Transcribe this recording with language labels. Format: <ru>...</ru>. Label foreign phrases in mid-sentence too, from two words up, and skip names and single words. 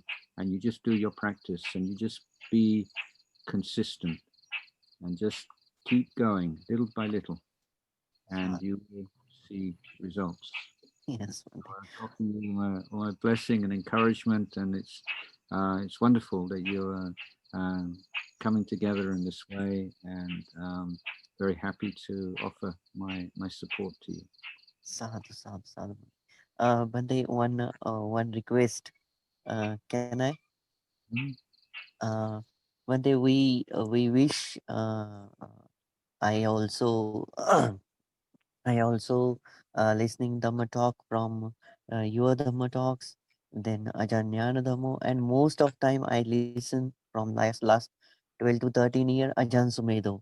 <en>And you just do your practice, and you just be consistent, and just keep going little by little, and you will see results. Yes, Bhante. I'm offering you my blessing and encouragement, and it's wonderful that you're coming together in this way, and very happy to offer my support to you.</en> <pi>Sadhu, sadhu, sadhu. Bhante,</pi> <en>one request. Can I? Mhm. Uh, Bhante, we wish. I also I also listening Dhamma talk from your Dhamma talks, then Ajahn Jnana Dhammo, and most of time I listen from last 12 to 13 year Ajahn Sumedho.</en>